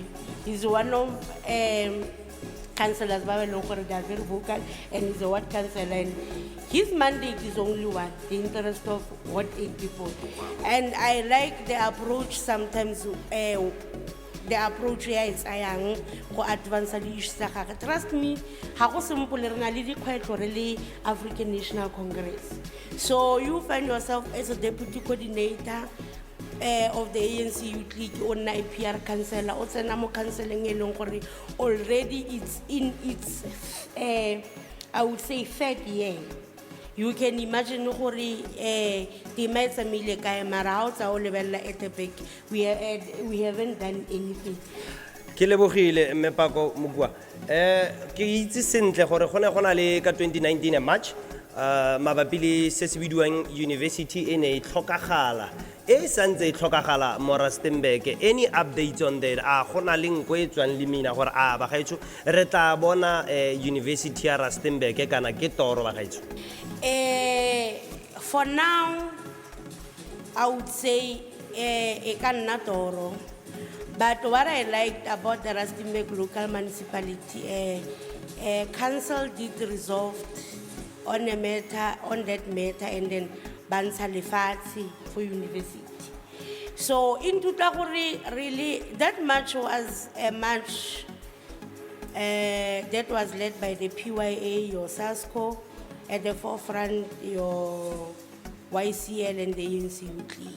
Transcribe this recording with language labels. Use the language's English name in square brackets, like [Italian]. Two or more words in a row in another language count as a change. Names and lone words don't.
[English] He's one of councillors, they are very vocal, and he's a ward councillor. And his mandate is only one, the interest of what 8 people. And I like the approach sometimes, the approach here is [Tswana] ayang go [English] advance the issues. Trust me, [Tswana] ha go simple re na le dikgwetlho re le African National Congress. [English] So you find yourself as a deputy coordinator of the ANC Youth League on a PR councillor, or Senamo counseling already it's in its I would say third year. You can imagine we haven't done anything. [Tswana] Ke lebogile mme Pako Mokua ke itse sentle gore gone gona le ka 2019 March mabapi le se se bidiwang university ene e tlhokagala santse e tlhokagala mo Rustenburg. [English] Any updates on that? [Tswana] Gona le nko e tswang le mina gore ba gaetsho re tla bona university ya Rustenburg kana ke toro ba gaetsho? [English] For now I would say [Tswana] e ka nna toro. [English] But what I liked about the Rustenburg local municipality, council did resolve on that matter, and then Bansa Lefati for university. So in Tutaguri, really, that match was a match that was led by the PYA, your SASCO, at the forefront, your YCL and the ANCYL Youth League.